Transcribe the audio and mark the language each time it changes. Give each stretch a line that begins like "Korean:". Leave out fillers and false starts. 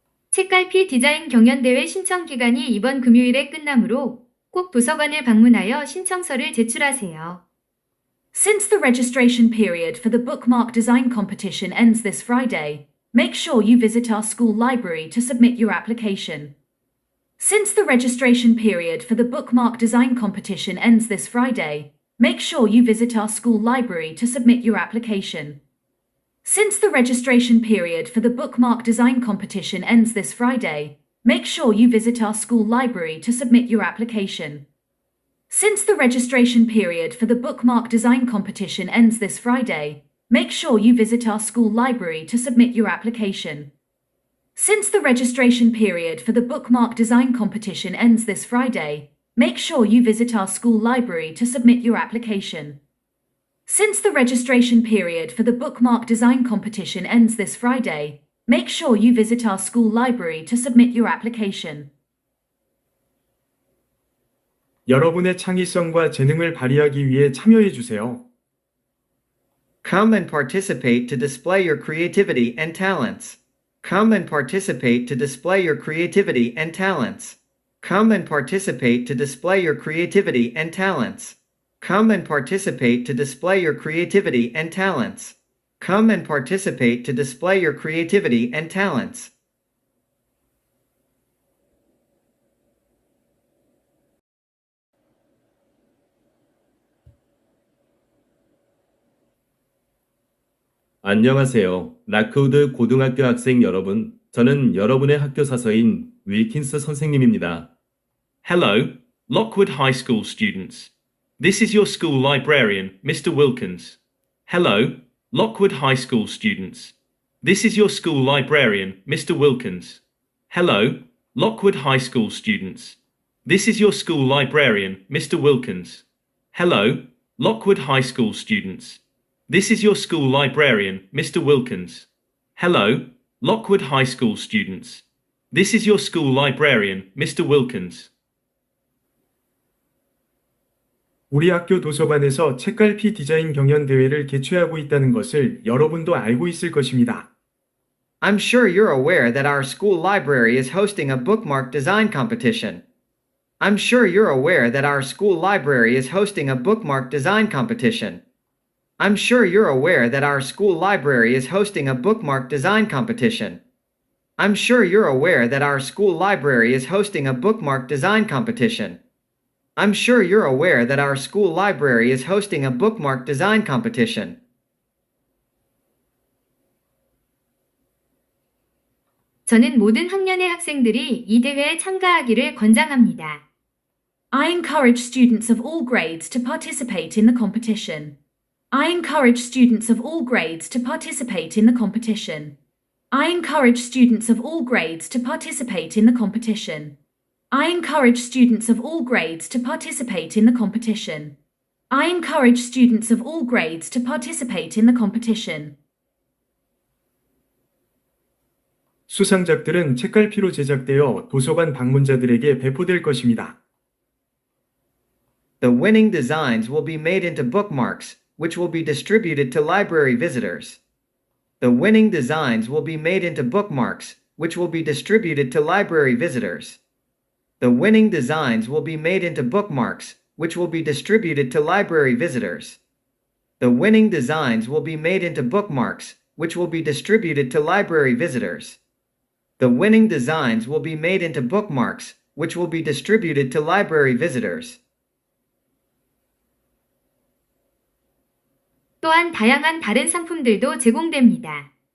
Korean: 책갈피 디자인 경연대회 신청 기간이 이번 금요일에 끝나므로 꼭 도서관을 방문하여 신청서를 제출하세요.
English: Since the registration period for the bookmark design competition ends this Friday, make sure you visit our school library to submit your application. Since the registration period for the bookmark design competition ends this Friday, make sure you visit our school library to submit your application. Since the registration period for the bookmark design competition ends this Friday, make sure you visit our school library to submit your application. Since the registration period for the bookmark design competition ends this Friday, make sure you visit our school library to submit your application. Since the registration period for the bookmark design competition ends this Friday, make sure you visit our school library to submit your application. Since the registration period for the bookmark design competition ends this Friday, make sure you visit our school library to submit your application.
Korean: 여러분의 창의성과 재능을 발휘하기 위해 참여해 주세요.
English: Come and participate to display your creativity and talents. Come and participate to display your creativity and talents. Come and participate to display your creativity and talents. Come and participate to display your creativity and talents. Come and participate to display your creativity and talents.
Korean: 안녕하세요. 라크우드 고등학교 학생 여러분. 저는 여러분의 학교 사서인 윌킨스 선생님입니다.
English: Hello, Lockwood High School students. This is your school librarian, Mr. Wilkins. Hello, Lockwood High School students. This is your school librarian, Mr. Wilkins. Hello, Lockwood High School students. This is your school librarian, Mr. Wilkins. Hello, Lockwood High School students. This is your school librarian, Mr. Wilkins. Hello, Lockwood High School students. This is your school librarian, Mr. Wilkins.
Korean: 우리 학교 도서관에서 책갈피 디자인 경연 대회를 개최하고 있다는 것을 여러분도 알고 있을 것입니다.
English: I'm sure you're aware that our school library is hosting a bookmark design competition. I'm sure you're aware that our school library is hosting a bookmark design competition. I'm sure you're aware that our school library is hosting a bookmark design competition. I'm sure you're aware that our school library is hosting a bookmark design competition. I'm sure you're aware that our school library is hosting a bookmark design competition.
Korean: 저는 모든 학년의 학생들이 이 대회에 참가하기를 권장합니다.
English: I encourage students of all grades to participate in the competition. I encourage students of all grades to participate in the competition. I encourage students of all grades to participate in the competition. I encourage students of all grades to participate in the competition. I encourage students of all grades to participate in the competition.
Korean: 수상작들은 책갈피로 제작되어 도서관 방문자들에게 배포될 것입니다.
English: The winning designs will be made into bookmarks, which will be distributed to library visitors. The winning designs will be made into bookmarks, which will be distributed to library visitors. The winning designs will be made into bookmarks, which will be distributed to library visitors. The winning designs will be made into bookmarks, which will be distributed to library visitors. The winning designs will be made into bookmarks, which will be distributed to library visitors.
Korean: 또한 다양한 다른 상품들도 제공됩니다.